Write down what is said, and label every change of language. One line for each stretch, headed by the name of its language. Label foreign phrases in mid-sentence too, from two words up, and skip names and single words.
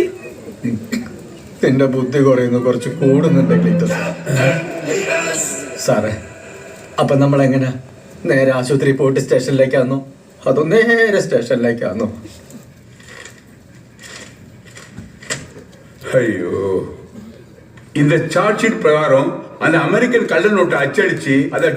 Malayalam: നിന്റെ ബുദ്ധി കുറയുന്നു, കുറച്ച് കൂടുന്നുണ്ട് ക്ലീറ്റസ്. സാറേ, അപ്പൊ നമ്മളെങ്ങനെ നേരെ ആശുപത്രി പോയിട്ട് സ്റ്റേഷനിലേക്കാന്നോ അതോ നേരെ സ്റ്റേഷനിലേക്കാന്നോ? അയ്യോ,
Tamil: இந்த
English: charge sheet
Tamil: பிரகாரம் அந்த அமெரிக்கன் கள்ள நோட்டை அச்சடிச்சு அதை